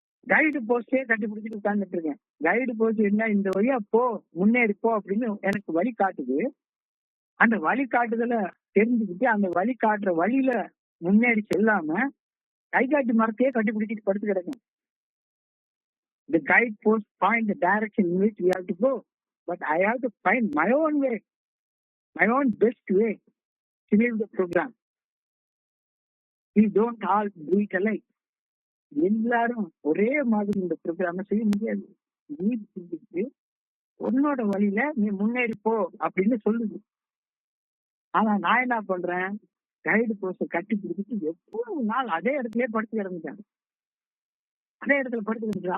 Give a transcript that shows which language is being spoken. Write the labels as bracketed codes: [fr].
[ta] Guide போஸ்டே கட்டி பிடிச்சிட்டு உட்கார்ந்துட்டு இருக்கேன். கைடு போஸ்ட் என்ன, இந்த வழியா போ, முன்னேறி போ அப்படின்னு எனக்கு வழி காட்டுது. அந்த வழி காட்டுதல தெரிஞ்சுக்கிட்டு அந்த வழி காட்டுற வழியில முன்னேறி செல்லாம கை காட்டி மரத்தையே கட்டி பிடிச்சிட்டு படுத்து கிடக்கும். [en] The guide post point the direction in which we have to go, but I have to find my own way, my own best way to live the program. We don't all do it alike. [ta] எல்லாரும் ஒரே மாதிரி இந்த ப்ரோக்ராம செய்ய முடியாது. நீ உன்னோட வழியில நீ முன்னேறி போ அப்படின்னு சொல்லுது. ஆனா நான் என்ன பண்றேன், கைடு போஸ்ட கட்டி பிடிச்சிட்டு எவ்வளவு நாள் அதே இடத்துலயே படுத்து கிடந்துட்டேன். அதே இடத்துல படுத்து கிடந்துட்டேன்.